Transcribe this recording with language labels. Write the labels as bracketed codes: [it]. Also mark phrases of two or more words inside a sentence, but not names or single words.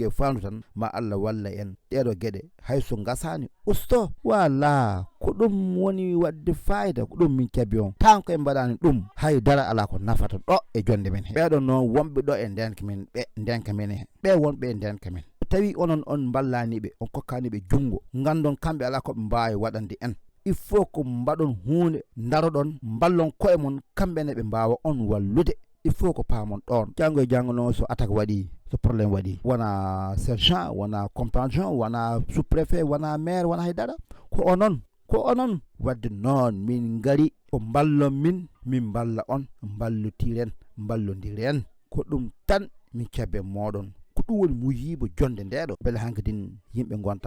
[ff] e fandu tan ma Allah walla en ɗeɗo gueɗe hayso gasani usto wala ko ɗum woni wadde fayida ko ɗum min cabbi on tan ko en mbaɗani ɗum haydara ala ko nafata ɗo e jonde men he ɓeɗon noon wonɓe ɗo e ndenka men ɓe ndenka men he ɓe wonɓe e ndenka men tawi onon on ballaniɓe on kokkaniɓe jungo gandon kamɓe ala koɓe mbawi waɗande en [fr] il faut [ff] ko mbaɗon hunde daroɗon ballon koye mon kamɓene ɓe mbawa on wallude [fr] il faut [ff] ko paamon ɗon janggo e janggo noon so attaque waɗi so probléme waɗi wona sergent wona compagnon wona sous préfet wona maire wona haydara ko onon wadde noon min gari ko ballon min balla on ballutiren ballodiren ko ɗum tan min cabbe moɗon ko ɗum woni muyibo jonde ndeɗo beele hankkadin yimɓe gonta